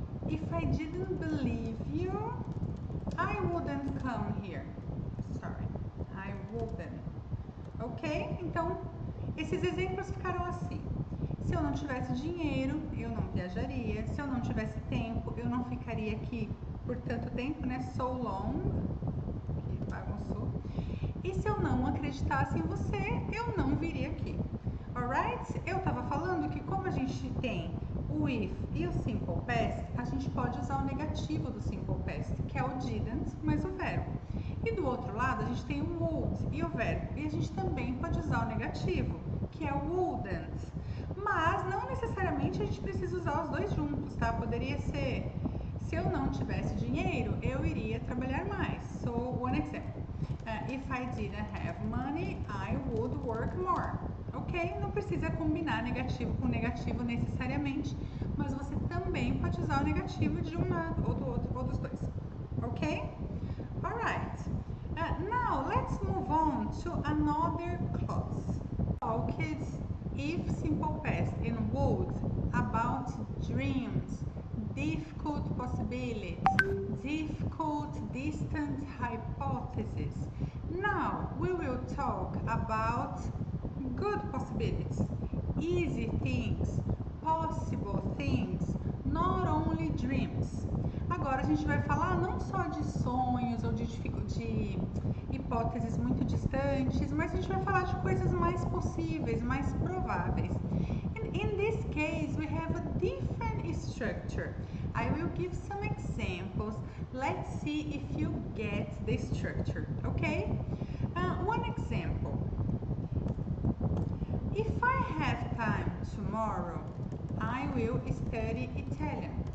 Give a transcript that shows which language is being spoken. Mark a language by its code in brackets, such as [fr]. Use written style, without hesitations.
[en] if I didn't believe you, I wouldn't come here. Sorry, I wouldn't. Ok? [pt] Então, esses exemplos ficaram assim. Se eu não tivesse dinheiro, eu não viajaria. Se eu não tivesse tempo, eu não ficaria aqui por tanto tempo, né? [en] So long, [pt] que bagunçou. E se eu não acreditasse em você, eu não viria aqui. Alright? Eu tava falando que como a gente tem o if e o simple past, a gente pode usar o negativo do simple past, que é o didn't, mais o verbo. E do outro lado, a gente tem o would e o verbo. E a gente também pode usar o negativo, que é o wouldn't. Mas não necessariamente a gente precisa usar os dois juntos, tá? Poderia ser, se eu não tivesse dinheiro, eu iria trabalhar mais. [en] So, one example. If I didn't have money, I would work more. Ok? [pt] Não precisa combinar negativo com negativo necessariamente, mas você também pode usar o negativo de um lado ou do outro, ou dos dois. [en] Ok? Alright. Now, let's move on to another clause. Talked if simple past and would about dreams, difficult possibilities, difficult distant hypotheses. Now we will talk about good possibilities, easy things, possible things, not only dreams. [pt] Agora a gente vai falar não só de sonhos ou de hipóteses muito distantes, mas a gente vai falar de coisas mais possíveis, mais prováveis. [en] In this case, we have a different structure. I will give some examples. Let's see if you get the structure, okay? One example. If I have time tomorrow, I will study Italian.